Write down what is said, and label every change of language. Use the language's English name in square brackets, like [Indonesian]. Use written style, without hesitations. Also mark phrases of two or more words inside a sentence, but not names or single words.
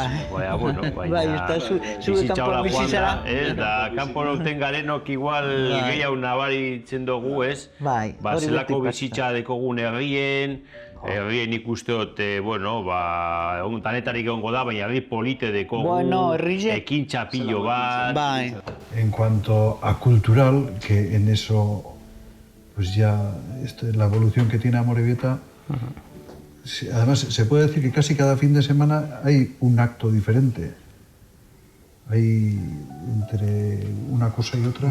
[Basque] Baina, bueno, bizitza hola joan da, ez? Da, kanpora uten garenok igual gehiago nabaritzen dugu, ez? Ba, zelako bizitza dekogun herrien ikuste dut, bueno, ba, danetarik egongo da, baina herri polite dekogu, ekintza pilo bat. [Spanish] En cuanto a cultural, que en eso, pues ya, la evolución que tiene Amorebieta, además, se puede decir que casi cada fin de semana hay un acto diferente. Hay entre una cosa y otra.